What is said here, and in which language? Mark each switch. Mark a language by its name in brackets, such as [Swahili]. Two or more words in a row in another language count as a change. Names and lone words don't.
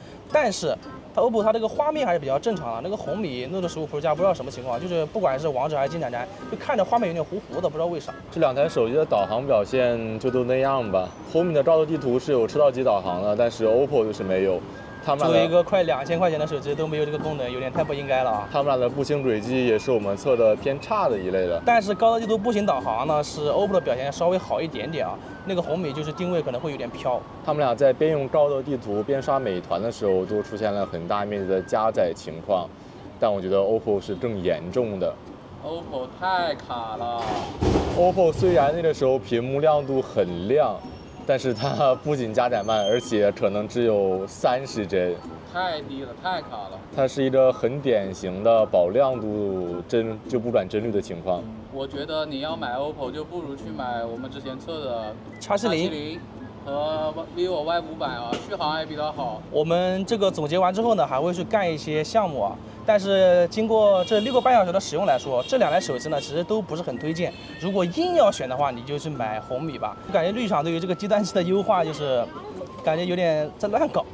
[Chinese] 但是它 OPPO 它這個畫面還是比較正常的，那個紅米 Note 15 Pro 加不知道什麼情況，就是不管是王者還是金鏟鏟，就看着畫面有點糊糊的，不知道為啥。這兩台手機的導航表現就都那樣吧。紅米的照的地圖是有車道級導航的，但是 OPPO 就是沒有。作為一個快2000塊錢的手機都沒有這個功能，有點太不應該了啊！他們倆的步行軌跡也是我們測的偏差的一類的。但是高德地圖步行導航呢，是 OPPO 的表現稍微好一點點啊。那個紅米就是定位可能會有點飄。他們倆在邊用高德地圖邊刷美團的時候，都出現了很大面積的加載情況。但我覺得 OPPO 是更嚴重的。 OPPO 太卡了。 OPPO 雖然那個時候屏幕亮度很亮。但是它不僅加載慢，而且可能只有30幀，太低了，太卡了。它是一個很典型的保亮度就不轉幀率的情況。我覺得你要買 OPPO 就不如去買我們之前測的 X70 和 vivo Y500 啊，續航也比較好。我們這個總結完之後呢，還會去幹一些項目啊。但是經過這6個半小時的使用來說，這兩台手機呢，其實都不是很推薦。如果硬要選的話，你就去買紅米吧。我感覺綠廠對於這個計算器的優化，就是感覺有點在亂搞。